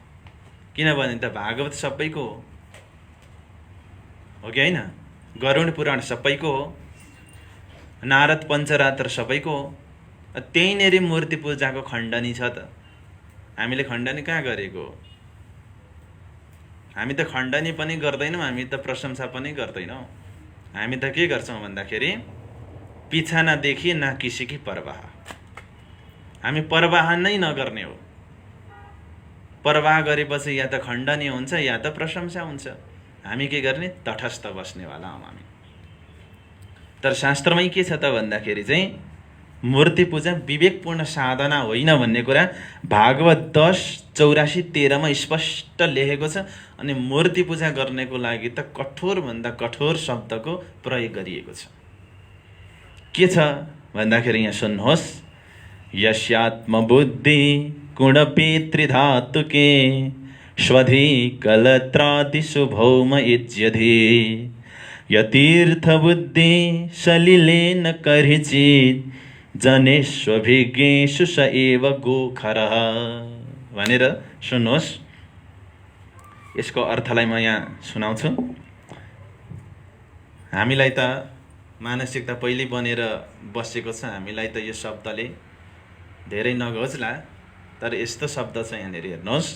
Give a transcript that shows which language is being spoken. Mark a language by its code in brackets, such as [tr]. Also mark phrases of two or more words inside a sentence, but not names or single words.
[ne] किनभने त भागवत सबैको हो कि हैन, गरुड पुराण सबैको हो, नारद पञ्चरात्र सबैको हो। त्यहीनेरि मूर्ति पूजाको खण्डनी छ त। हामीले खण्डनी कहाँ गरेको? हामी त खण्डनी पनि गर्दैनौं, हामी त प्रशंसा पनि गर्दैनौं। हामी त के गर्छौं भन्दाखेरि [hi] पिछा नदेखि ना किसी की परवाह। [ne] हामी परवाह नै नगर्ने हो। परवाह गरेपछि या त खण्डनी हुन्छ या त प्रशंसा हुन्छ। हामी के गर्ने? तटस्थ बस्नेवाला हौं हामी। तर शास्त्रमै के छ त भन्दाखेरि चाहिँ मूर्ति पूजा विवेकपूर्ण साधना होइन भन्ने कुरा भागवत 10:84-13 मा स्पष्ट लेखेको छ। अनि मूर्ति पूजा गर्नेको लागि त कठोर भन्दा कठोर शब्दको प्रयोग गरिएको छ। के छ भन्दाखेरि यहाँ सुन्नुहोस्, [sa] यस्यात्म बुद्धि गुणपितृधातुके स्वधि कलत्रादि शुभौम इज्यधि यतीर्थ बुद्धि सलिलेन करिचित जनेष्वभिज्ञेषु स एव गोखरः [ne] भनेर सुन्नुहोस्। यसको अर्थलाई म यहाँ सुनाउँछु। हामीलाई त मानसिकता पहिल्यै बनेर बसेको छ, हामीलाई त यो शब्दले धेरै नघोज्ला, तर यस्तो शब्द छ यहाँनिर हेर्नुहोस्।